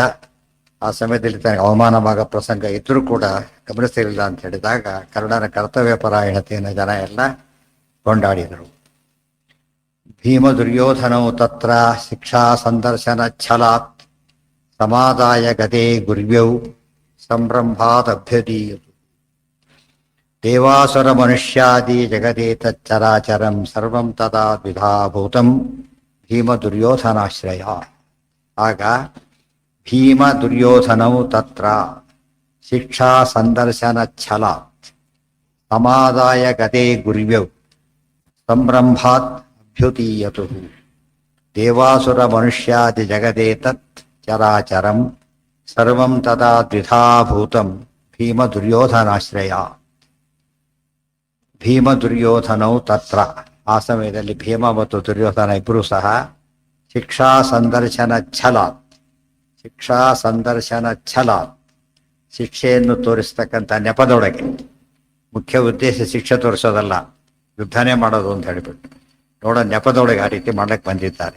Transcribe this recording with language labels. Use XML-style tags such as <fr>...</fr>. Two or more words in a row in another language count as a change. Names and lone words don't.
<kn>ಆ ಸಮಯದಲ್ಲಿ ತನಗೆ ಅವಮಾನವಾಗ ಪ್ರಸಂಗ ಇದ್ರೂ ಕೂಡ ಗಮನಿಸಲಿಲ್ಲ ಅಂತ ಹೇಳಿದಾಗ ಕರ್ಣನ ಕರ್ತವ್ಯ ಪರಾಯಣತೆಯನ್ನು ಜನ ಎಲ್ಲ ಕೊಂಡಾಡಿದರು.</kn> <sa>ಭೀಮ ದುರ್ಯೋಧನೌ ತತ್ರ ಶಿಕ್ಷಾ ಸಂದರ್ಶನ ಛಲಾತ್ ಸಮಾದಾಯ ಗದೆ ಗುರ್ವ್ಯೌ ಸಂಭ್ರಮಾದಭ್ಯದೀಯತು. ದೇವಾಸುರ ಮನುಷ್ಯಾದಿ ಜಗದೇತಚ್ಚರಾಚರಂ ಸರ್ವಂ ತದಾ ದ್ವಿಧಾಭೂತಂ ಭೀಮ ದುರ್ಯೋಧನಾಶ್ರಯ. ಆಗ ಭೀಮ ದುರ್ಯೋಧನೌ ತತ್ರ ಶಿಕ್ಷಾ ಸಂದರ್ಶನ ಛಲಾತ್ ಸಮಾದಾಯ ಗದೆ ಗುರ್ವ್ಯೌ ಸಂಭ್ರಮಾತ್ ಅಭ್ಯುದೀಯತು. ದೇವಾಸುರ ಮನುಷ್ಯಾದಿ ಜಗದೇತತ್ ಚರಾಚರಂ ಸರ್ವಂ ತದಾ ದ್ವಿಧಾಭೂತಂ ಭೀಮ ದುರ್ಯೋಧನಾಶ್ರಯ. ಭೀಮ ದುರ್ಯೋಧನೌ ತತ್ರ</sa> <kn>ಆ ಸಮಯದಲ್ಲಿ ಭೀಮ ಮತ್ತು ದುರ್ಯೋಧನ ಇಬ್ಬರೂ ಸಹ</kn> <sa>ಶಿಕ್ಷಾ ಸಂದರ್ಶನ ಛಲಾತ್</sa> <kn>ಶಿಕ್ಷೆಯನ್ನು ತೋರಿಸ್ತಕ್ಕಂಥ ನೆಪದೊಳಗೆ, ಮುಖ್ಯ ಉದ್ದೇಶ ಶಿಕ್ಷೆ ತೋರಿಸೋದಲ್ಲ, ಯುದ್ಧನೇ ಮಾಡೋದು ಅಂತ ಹೇಳಿಬಿಟ್ಟು ನೋಡೋ ನೆಪದೊಳಗೆ ಆ ರೀತಿ ಮಾಡಕ್ಕೆ ಬಂದಿದ್ದಾರೆ.</kn>